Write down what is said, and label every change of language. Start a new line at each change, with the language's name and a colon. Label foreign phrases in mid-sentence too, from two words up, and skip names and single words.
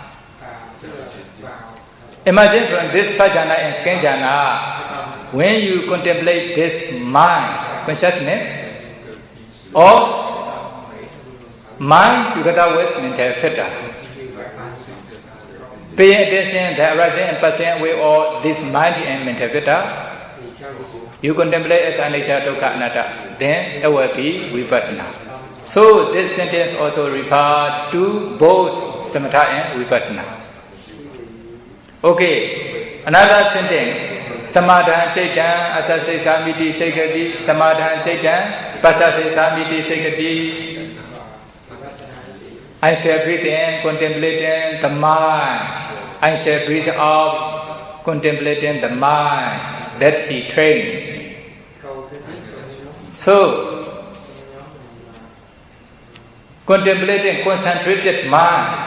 English: Imagine from this first jhana and second jhana, when you contemplate this mind, consciousness, or mind together with mental factor. Pay attention the arising and passing away of this mind and mental factor. You contemplate as
Pali: anicca, dukkha, anatta.
English: Then it will be vipassana. So this sentence also refers to both samatha and vipassana. Okay, another sentence.
Pali: Samadhan citta asase samiti sekati. Samadhan citta pasase samiti sekati.
English: I shall breathe in, contemplating the mind. I shall breathe out, contemplating the mind that he trains. So, contemplating concentrated mind.